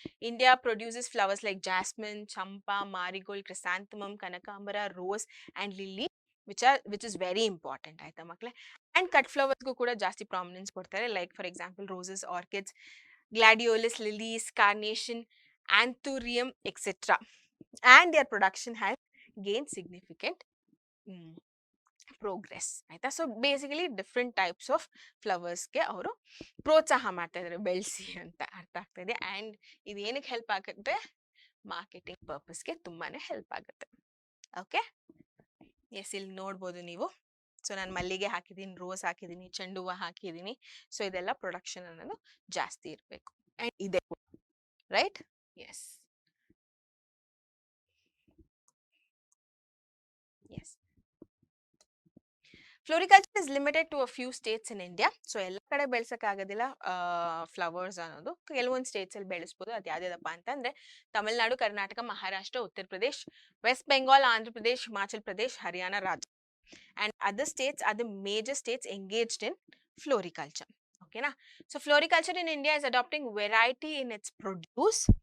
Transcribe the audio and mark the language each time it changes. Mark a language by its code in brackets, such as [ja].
[en] India produces flowers like jasmine, champa, marigold, chrysanthemum, kanakambara, rose and lily which is very important. [kn] ಆಯ್ತಾ ಮಕ್ಕಳೇ? And cut ಫ್ಲವರ್ಸ್ಗೂ ಕೂಡ ಜಾಸ್ತಿ ಪ್ರಾಮಿನೆನ್ಸ್ ಕೊಡ್ತಾರೆ. Like for example roses, orchids, gladiolus, lilies, carnation, ಆಂಥೂರಿಯಂ etcetera. [en] And their production has gained significant progress. [kn] ಆಯ್ತಾ? So basically different types of ಫ್ಲವರ್ಸ್ಗೆ ಅವರು ಪ್ರೋತ್ಸಾಹ ಮಾಡ್ತಾ ಇದ್ದಾರೆ ಬೆಳೆಸಿ ಅಂತ. ಅರ್ಥ ಆಗ್ತಾ ಇದೆ? ಅಂಡ್ ಇದು ಏನಕ್ಕೆ ಹೆಲ್ಪ್ ಆಗುತ್ತೆ? ಮಾರ್ಕೆಟಿಂಗ್ ಪರ್ಪಸ್ಗೆ ತುಂಬಾನೇ ಹೆಲ್ಪ್ ಆಗುತ್ತೆ. ಓಕೆ? ಎಸ್, ಇಲ್ಲಿ ನೋಡ್ಬೋದು ನೀವು. ಸೊ ನಾನು ಮಲ್ಲಿಗೆ ಹಾಕಿದ್ದೀನಿ, ರೋಸ್ ಹಾಕಿದ್ದೀನಿ, ಚೆಂಡು ಹೂವು ಹಾಕಿದ್ದೀನಿ. ಸೊ ಇದೆಲ್ಲ ಪ್ರೊಡಕ್ಷನ್ ಅನ್ನೋದು ಜಾಸ್ತಿ ಇರಬೇಕು. ಅಂಡ್ ಇದೆ, right? S. S. [en] Floriculture is limited to a few states in India. [kn] So ಎಲ್ಲ ಕಡೆ ಬೆಳೆಸಕ್ಕಾಗೋದಿಲ್ಲ ಫ್ಲವರ್ಸ್ ಅನ್ನೋದು. ಕೆಲವೊಂದು ಸ್ಟೇಟ್ಸ್ ಅಲ್ಲಿ ಬೆಳೆಸ್ಬೋದು. ಅದು ಯಾವ್ದಾದಪ್ಪ ಅಂತಂದ್ರೆ Tamil Nadu, Karnataka, Maharashtra, Uttar Pradesh, West Bengal, Andhra Pradesh, Himachal Pradesh, Haryana, Rajasthan. [en] And other states are the major states engaged in floriculture. Okay na? So floriculture in India is adopting variety in its produce.